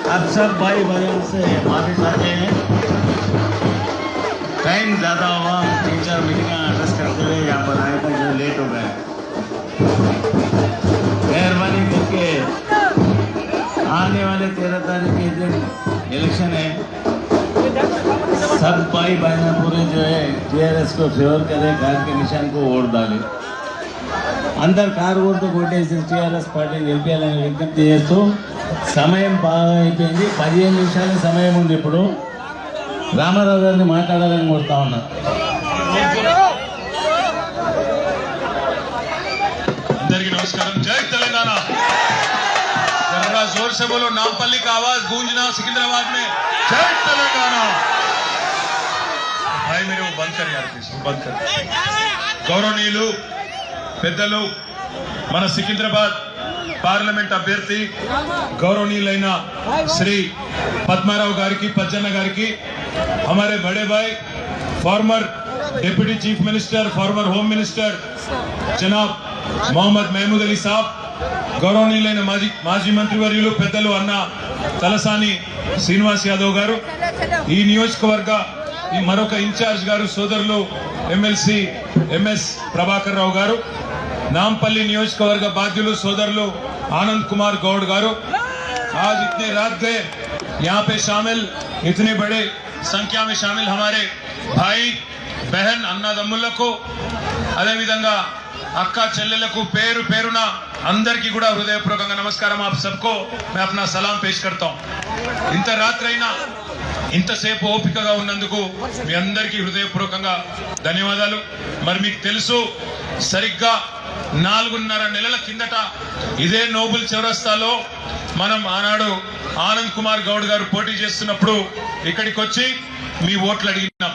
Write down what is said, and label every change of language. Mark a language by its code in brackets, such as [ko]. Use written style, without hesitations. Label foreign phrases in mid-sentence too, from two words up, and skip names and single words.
[hi] सब भाई बहन से माफी चाहते हैं। टाइम ज़्यादा हुआ, 3-4 [en] meeting address [hi] करते हुए यहाँ पर आए थे जो लेट हो गए। मेहरबानी करके आने वाले 13 तारीख के दिन इलेक्शन है, सब भाई बहन पूरे जो है टीआरएस को फेवर करे, कार के निशान को वोट डाले। [te] అందరు కారు ఓటు కొట్టేసి టీఆర్ఎస్ పార్టీని గెలిపించాలని విజ్ఞప్తి చేస్తూ సమయం బాగా అయిపోయింది, 15 నిమిషాల సమయం ఉంది. ఇప్పుడు రామారావు గారిని మాట్లాడాలని కోరుతా ఉన్నా. అందరికీ నమస్కారం. జై తెలంగాణ. [hi] जरा जोर से बोलो, नामपल्ली का आवाज गूंजना सिकंदराबाद में. जय तेलंगाना. भाई मेरे वो बंद कर यार, प्लीज बंद कर. [te] గౌరవనీయులు పెద్దలు, మన సికింద్రాబాద్ పార్లమెంట్ అభ్యర్థి గౌరవనీయులైన శ్రీ పద్మారావు గారికి, పజ్జన్న గారికి, [hi] हमारे बड़े भाई [en] former deputy chief minister, former home minister [hi] जनाब मोहम्मद महमूद अली साहब, [te] గౌరవనీయులైన మాజీ మంత్రివర్యులు పెద్దలు అన్న తలసాని శ్రీనివాస్ యాదవ్ గారు, ఈ నియోజకవర్గ ఈ మరొక ఇన్ఛార్జ్ గారు సోదరులు ఎమ్మెల్సీ ఎంఎస్ ప్రభాకర్ రావు గారు, నాంపల్లి నియోజకవర్గ బాధ్యులు సోదరులు ఆనంద్ కుమార్ గౌడ్ గారు, [hi] आज इतने रात गए यहाँ पे शामिल, इतने बड़े संख्या में शामिल हमारे भाई बहन अन्नदम्मुలకు, [te] అదే విధంగా అక్క చెల్లెలకు పేరు పేరున అందరికీ కూడా హృదయపూర్వకంగా నమస్కారం. [hi] आप सबको मैं अपना सलाम पेश करता हूं. [te] ఇంత రాత్రైనా ఇంతసేపు ఓపికగా ఉన్నందుకు మీ అందరికీ హృదయపూర్వకంగా ధన్యవాదాలు. మరి మీకు తెలుసు, సరిగ్గా 4.5 నెలల కిందట ఇదే నోబుల్ చౌరస్తాలో మనం ఆనాడు ఆనంద్ కుమార్ గౌడ్ గారు పోటీ చేస్తున్నప్పుడు ఇక్కడికి వచ్చి మీ ఓట్లు అడిగినాం.